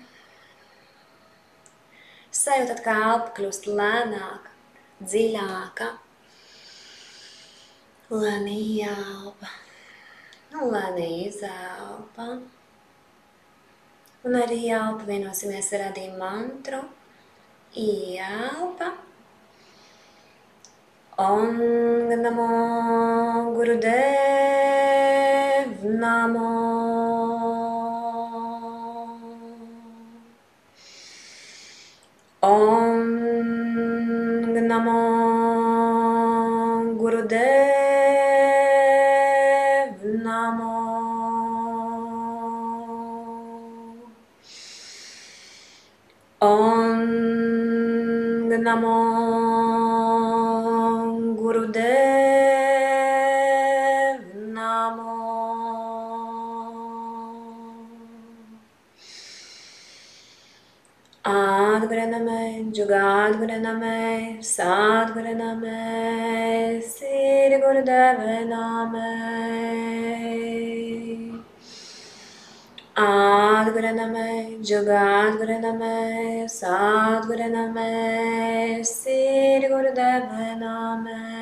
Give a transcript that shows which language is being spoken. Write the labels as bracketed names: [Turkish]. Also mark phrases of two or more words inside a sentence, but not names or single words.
[Latvian] Sajūtat, kā elpa kļūst lēnāka, dziļāka. Lēnī ielpa. Lēnī izelpa. Un arī ielpa vienosimies ar arī mantru. Ielpa. [Punjabi] ਓਮ ਨਮੋ ਗੁਰਦੇਵ ਨਮੋ. ਓਮ ਨਮੋ ਗੁਰਦੇਵ ਨਮੋ. ਓਮ ਨਮੋ ਗੁਰਦੇਵ ਨਮੋ. ਆਦਿਗੁਰੇਨਮਹ, ਜੁਗਾਦਿਗੁਰੇਨਮਹ, ਸਤਿਗੁਰੇਨਮਹ, ਸ੍ਰੀ ਗੁਰਦੇਵੇ ਨਮਹ. ਆਦਿਗੁਰੇਨਮਹ, ਜੁਗਾਦਿਗੁਰੇਨਮਹ, ਸਤਿਗੁਰੇਨਮਹ, ਸ੍ਰੀ ਗੁਰਦੇਵੇ ਨਮਹ.